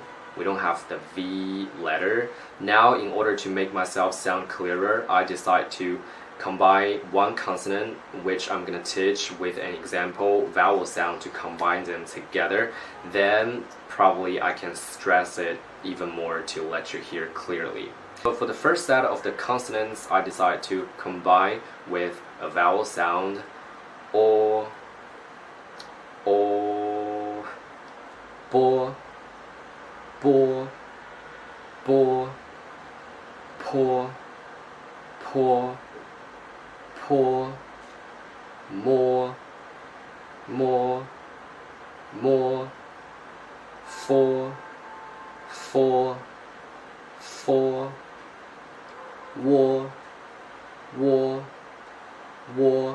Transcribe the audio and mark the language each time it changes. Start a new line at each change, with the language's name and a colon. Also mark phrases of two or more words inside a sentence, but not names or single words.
English: We don't have the V letter. Now, in order to make myself sound clearer, I decide to combine one consonant, which I'm gonna teach, with an example vowel sound to combine them together. Then probably I can stress it even more to let you hear clearly. So for the first set of the consonants, I decide to combine with a vowel sound o, bo, bo, po, po, po, mo, fo, wo.